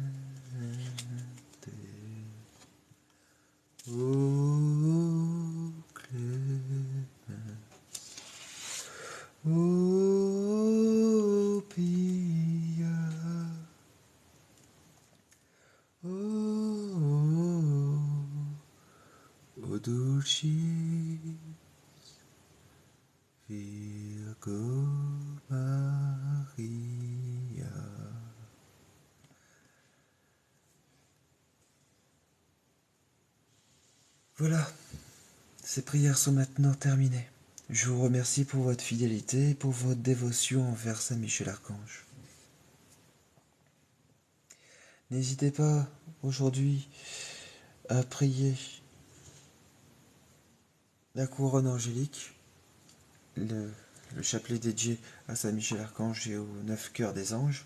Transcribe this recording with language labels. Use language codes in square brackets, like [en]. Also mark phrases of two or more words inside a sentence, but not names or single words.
[la] O clemens, o pia, o dulcis Virgo Maria. [fr] Voilà, ces prières sont maintenant terminées. Je vous remercie pour votre fidélité et pour votre dévotion envers Saint Michel Archange. N'hésitez pas aujourd'hui à prier la couronne angélique, le chapelet dédié à Saint Michel Archange et aux 9 cœurs des anges.